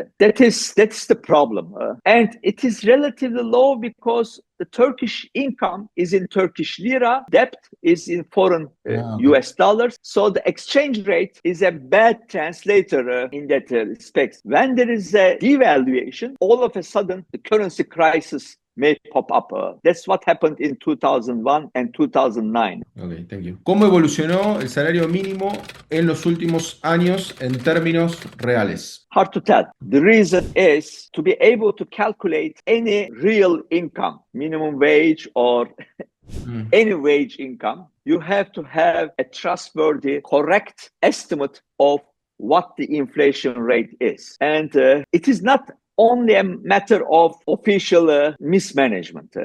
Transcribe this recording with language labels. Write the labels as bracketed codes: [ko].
[en] That's the problem. And it is relatively low because the Turkish income is in Turkish lira, debt is in foreign US dollars. So the exchange rate is a bad translator in that respect. When there is a devaluation, all of a sudden the currency crisis may pop up. That's what happened in 2001 and 2009. Okay, thank you. [es] ¿Cómo evolucionó el salario mínimo en los últimos años en términos reales? [en] Hard to tell. The reason is to be able to calculate any real income, minimum wage or any wage income, you have to have a trustworthy, correct estimate of what the inflation rate is. And it is not only a matter of official mismanagement.